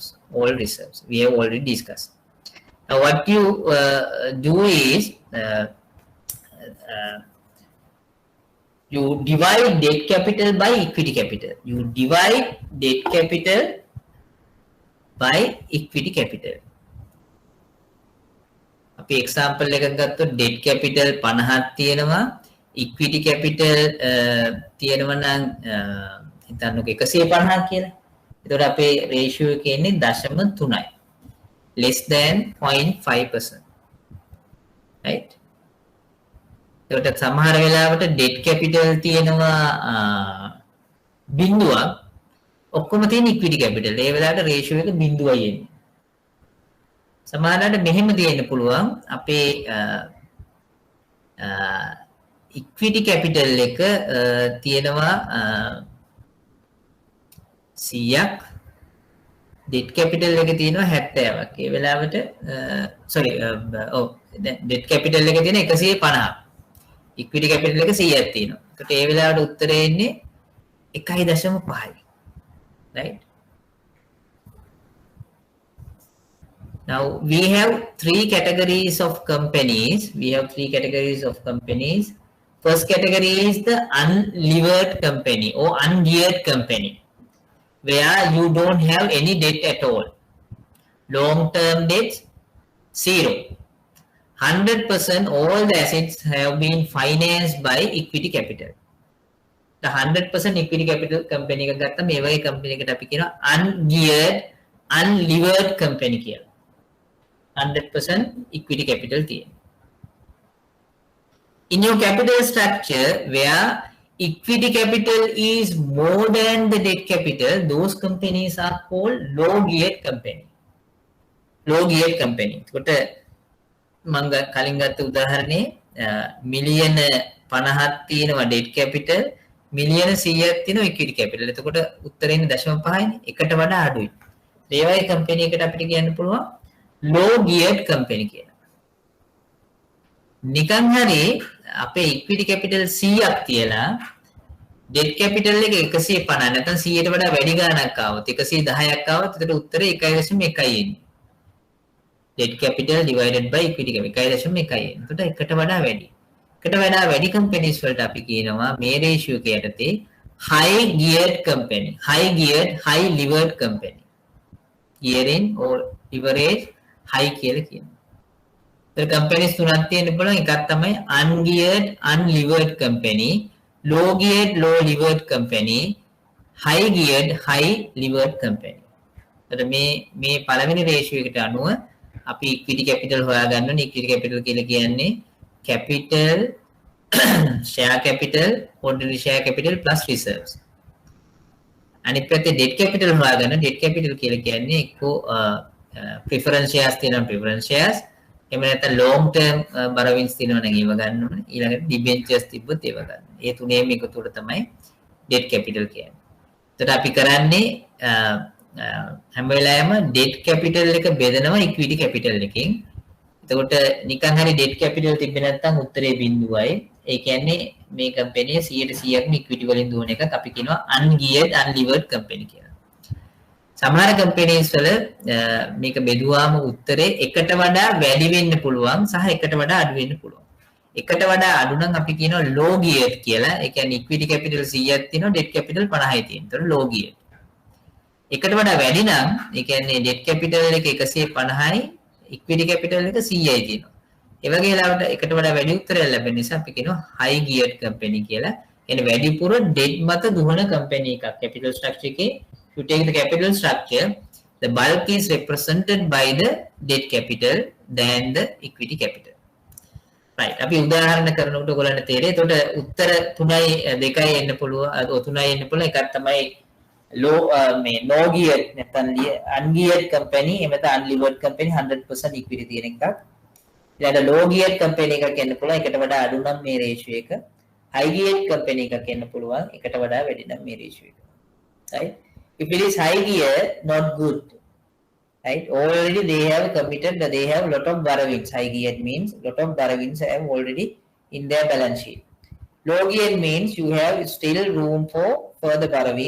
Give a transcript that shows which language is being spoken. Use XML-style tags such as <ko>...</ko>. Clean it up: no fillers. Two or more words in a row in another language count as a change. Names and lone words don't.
<en>All reserves we have already discussed. Now, what you do is you divide debt capital by equity capital. You divide debt capital by equity capital.</en> <si>අපි example එකක් ගත්තොත්</si> <en>debt capital</en> <si>50ක් තියෙනවා,</si> <en>equity capital</en> <si>තියෙනවා නම් හිතන්නකෝ 150ක් කියලා. එතකොට අපේ ratio එක ඉන්නේ 0.3යි.</si> <en>less than 0.5%. right?</en> <si>එතකොට සමහර වෙලාවට</si> <en>debt capital</en> <si>තියෙනවා බිඳුවක්, ඔක්කොම තියෙන</si> <en>equity capital.</en> <si>ඒ වෙලාවට ratio එක බිඳුවයි එන්නේ. සමහරවිට මෙහෙම තියෙන්න පුළුවන් අපේ</si> <en>equity capital</en> <si>එක තියෙනවා 100ක්</si> <en>debt capital</en> <si>එකේ තියෙනවා 70ක්. ඒ වෙලාවට</si> <en>sorry debt capital</en> <si>එකේ තියෙන 150ක්.</si> <en>equity capital</en> <si>එක 100ක් තියෙනවා. ඒකට ඒ වෙලාවට උත්තරේ එන්නේ 1.5යි. right?</si> <en>Now we have three categories of companies. First category is the unlevered company or ungeared company, where you don't have any debt at all. Long-term debt, 0. 100% all the assets have been financed by equity capital. The 100% equity capital company</en> <si>එක ගත්තා මේ වගේ company එකකට අපි කියනවා</si> <en>ungeared unlevered company</en> <si>කියලා.</si> <en>100% equity capital</en> <si>තියෙන.</si> <en>In your capital structure where equity capital is more than the debt capital, those companies are called low geared company. Low geared company.</en> <si>එතකොට මම කලින් ගත්ත උදාහරණේ මිලියන 50ක් තියෙනවා</si> <en>debt capital,</en> <si>මිලියන 100ක් තියෙනවා</si> <en>equity capital.</en> <si>එතකොට උත්තරේ ඉන්නේ 0.5යිනේ. එකට වඩා අඩුයි. ඒ වගේ company එකකට අපිට කියන්න පුළුවන්</si> <en>low geared company</en> <si>කියලා. නිකන් හරි අපේ</si> <en>equity capital</en> <si>100ක් තියලා</si> <en>debt capital</en> <si>එක 150 නැත්නම් 100ට වඩා වැඩි ගාණක් ආවොත් 110ක් ආවොත් එතකොට උත්තරේ 1.1යි එන්නේ.</si> <en>debt capital divided by equity capital</en> <si>1.1යි එන්නේ. එතකොට එකට වඩා වැඩි. එකට වඩා වැඩි companies වලට අපි කියනවා මේ ratio එක යටතේ</si> <en>high geared company, high geared, high levered company. gearing or leverage high</en> <si>කියලා කියනවා. ඒතර companies තුනක් තියෙන්න පුළුවන්. එකක් තමයි</si> <en>ungeared unlevered company, low geared low levered company, high geared high levered company.</en> <si>ඒතර මේ පළවෙනි ratio එකට අනුව අපි</si> <en>equity capital</en> <si>හොයාගන්න ඕනේ.</si> <en>equity capital</en> <si>කියලා කියන්නේ</si> <en>capital share capital ordinary share capital plus reserves.</en> <si>අනිත් පැත්තේ</si> <en>debt capital</en> <si>හොයාගන්න.</si> <en>debt capital</en> <si>කියලා කියන්නේ එක්කෝ</si> <en>preference shares</en> <si>තියෙනවා</si> <en>preference shares.</en> <si>එහෙම නැත්නම්</si> <en>long term borrowings</en> <si>තියෙනවා නම් ඒව ගන්න ඕනේ. ඊළඟට debentures තිබ්බොත් ඒව ගන්න. ඒ තුනේම එකතුවට තමයි</si> <en>debt capital</en> <si>කියන්නේ. එතකොට අපි කරන්නේ හැම වෙලාවෙම</si> <en>debt capital</en> <si>එක බෙදනවා</si> <en>equity capital</en> <si>එකෙන්. එතකොට නිකන් හරි</si> <en>debt capital</en> <si>තිබ්බේ නැත්නම් උත්තරේ බිඳුවයි. ඒ කියන්නේ මේ company 100%ක්ම equity වලින් දුවන එකක් අපි කියනවා</si> <en>ungeared unlevered company</en> <si>කියලා. සමහර companies වල මේක බෙදුවාම උත්තරේ එකට වඩා වැඩි වෙන්න පුළුවන් සහ එකට වඩා අඩු වෙන්න පුළුවන්. එකට වඩා අඩු නම් අපි කියනවා</si> <en>low geared</en> <si>කියලා. ඒ කියන්නේ</si> <en>equity capital</en> <si>100ක් තියෙනවා</si> <en>debt capital</en> <si>50යි තියෙනවා. ඒතර</si> <en>low geared.</en> <si>එකට වඩා වැඩි නම් ඒ කියන්නේ</si> <en>debt capital</en> <si>එක 150යි</si> <en>equity capital</en> <si>එක 100යි තියෙනවා. ඒ වගේ ලාවට එකට වඩා වැඩි උත්තරයක් ලැබෙන නිසා අපි කියනවා</si> <en>high geared company</en> <si>කියලා. කියන්නේ වැඩිපුර debt මත දුවන company එකක්.</si> <en>capital structure එකේ you take the capital structure, the bulk is represented by the debt capital than the equity capital. Right.</en> <si>අපි උදාහරණ කරනකොට ඔයගොල්ලන්ට තේරෙයි. එතකොට උත්තර 3යි 2යි එන්න පුළුවන්. 3යි එන්න පුළුවන්. එකක් තමයි</si> <en>low no geared</en> <si>නැත්නම්</si> <en>ungeared company</en> <si>එහෙම නැත්නම්</si> <en>unlevered company 100% equity</en> <si>තියෙන එකක්. ඊළඟ</si> <en>low geared company</en> <si>එකක් එන්න පුළුවන්. එකට වඩා අඩු නම් මේ ratio එක.</si> <en>high geared company</en> <si>එකක් එන්න පුළුවන්. එකට වඩා වැඩි නම් මේ ratio එක.</si> <en>Right? If it is high gear, not good, right? Already they have committed that they have a lot of borrowings. High gear means a lot of borrowings have already in their balance sheet. Low gear means you have still room for further borrowing.</en>